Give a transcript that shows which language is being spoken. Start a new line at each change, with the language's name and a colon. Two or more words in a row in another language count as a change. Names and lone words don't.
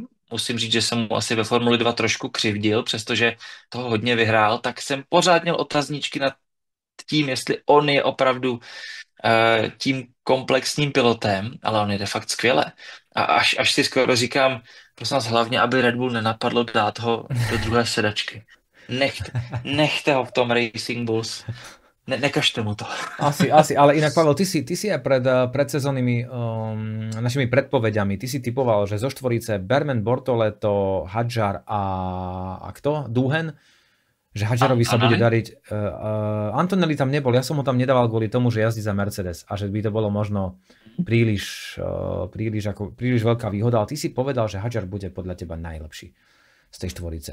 Czech: Musím říct, že jsem mu asi ve Formuli 2 trošku křivdil, přestože toho hodně vyhrál, tak jsem pořád měl otazníčky nad tím, jestli on je opravdu tím komplexním pilotem, ale on jede fakt skvěle. A až si skoro říkám, prosím vás, hlavně, aby Red Bull nenapadlo dát ho do druhé sedačky. Nechte ho v tom Racing Bulls. Nekažte mu to.
Slovak: Asi, ale inak, Pavel, ty si aj pred sezónnymi našimi predpovediami, ty si typoval, že zo štvorice Berman, Bortoleto, Hadjar a kto? Duhen? Že Hadjarovi sa bude dariť. Antonelli tam nebol, ja som ho tam nedával kvôli tomu, že jazdí za Mercedes a že by to bolo možno príliš veľká výhoda, ale ty si povedal, že Hadjar bude podľa teba najlepší z tej štvorice.